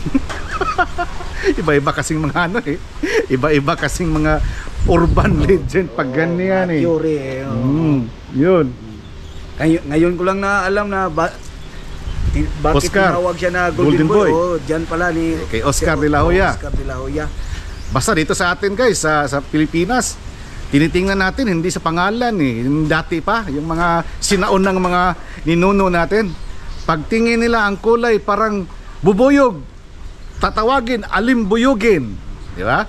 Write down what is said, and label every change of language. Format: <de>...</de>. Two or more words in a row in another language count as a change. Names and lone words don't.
<tl>Iba-iba kasing mga ano eh. Iba-iba kasing mga</tl> <en>urban legend</en> <tl>pag ganyan eh. Theory, Yun. Ngayon ko lang na alam na bakit Oscar, tinawag siya na Golden Golden, Boy. Boy. Diyan pala ni Kay Oscar de la Hoya. Oscar de la Hoya. Basta dito sa atin guys, sa Pilipinas, tinitingnan natin hindi sa pangalan eh. Yung dati pa, yung mga sinaon ng mga ninuno natin. Pagtingin nila ang kulay parang bubuyog, tatawagin alimbuyugin, di ba?</tl>